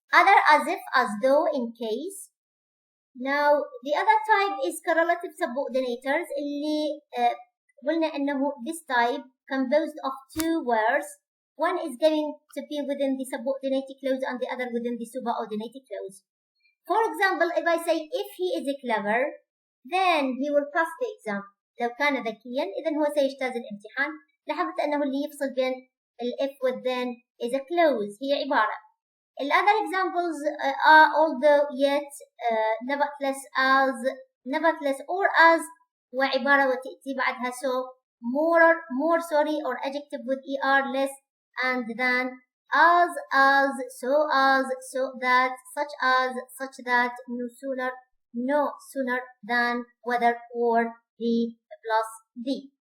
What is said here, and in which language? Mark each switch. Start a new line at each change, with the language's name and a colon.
English: Other as if, as though, in case. Now the other type is correlative subordinators
Arabic: اللي قلنا أنه
English: this type composed of two words. One is going to be within the subordinated clause and the other within the superordinated clause. For example, if I say if he is clever, then he will pass the exam.
Arabic: لو كان ذكيا إذن هو سيجتاز الامتحان. لاحظت أنه اللي يفصل بين
English: if with then is a clause،
Arabic: هي عبارة.
English: The other examples are although, yet, nevertheless, as, nevertheless, or as
Arabic: وعبارة وتأتي بعدها
English: so, more sorry or adjective with er, less, and than, as, so that, such as, such that, no sooner than, whether, or, the plus the.